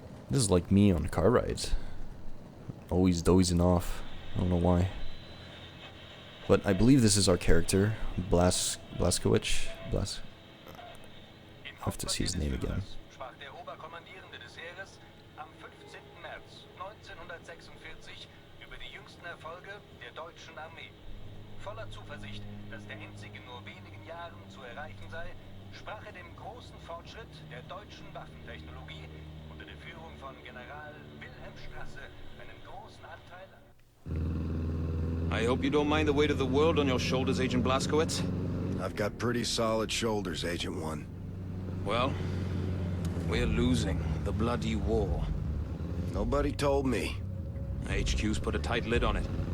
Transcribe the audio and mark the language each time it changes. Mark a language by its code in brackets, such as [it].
[en] This is like me on car rides. Always dozing off. I don't know why. But I believe this is our character, Blazkowicz. I have to see his name again. [de] Sprach der Oberkommandierende des Heeres am 15. März 1946 über die jüngsten Erfolge der deutschen Armee. Voller Zuversicht, dass der Endsieg in nur wenigen Jahren zu erreichen sei, sprach er dem großen Fortschritt der deutschen Waffentechnologie unter der Führung von General Wilhelm Strasse einen großen Anteil an. [en] I hope you don't mind the weight of the world on your shoulders, Agent Blazkowicz. I've got pretty solid shoulders, Agent 1. Well, we're losing the bloody war. Nobody told me. HQ's put a tight lid on it.